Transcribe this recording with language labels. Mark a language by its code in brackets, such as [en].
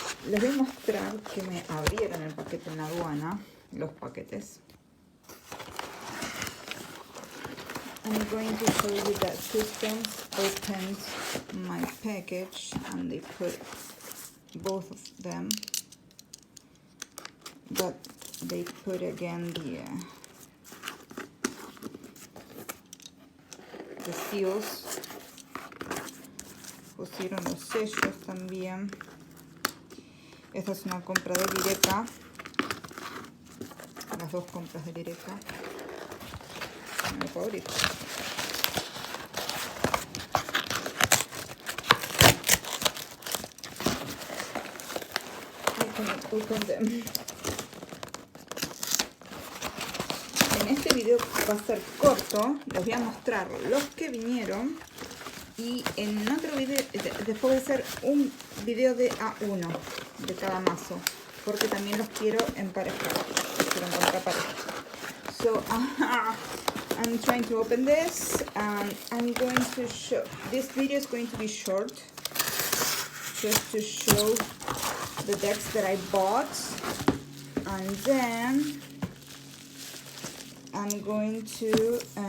[es] Les voy a mostrar que me abrieron el paquete en la aduana, los paquetes. [en] I'm going to show you that customs opened my package and they put both of them, but they put again the seals. [es] Pusieron los sellos también. Esta es una compra de Lireka. Las dos compras de Lireka. No lo puedo abrir. [en] I cannot open them. [es] En este video va a ser corto. Les voy a mostrar los que vinieron. Y en otro video, después voy a hacer un video de A1 de cada mazo, porque también los quiero emparejar, quiero encontrar pareja. [en] So I'm trying to open this, and I'm going to show. This video is going to be short, just to show the decks that I bought, and then I'm going to.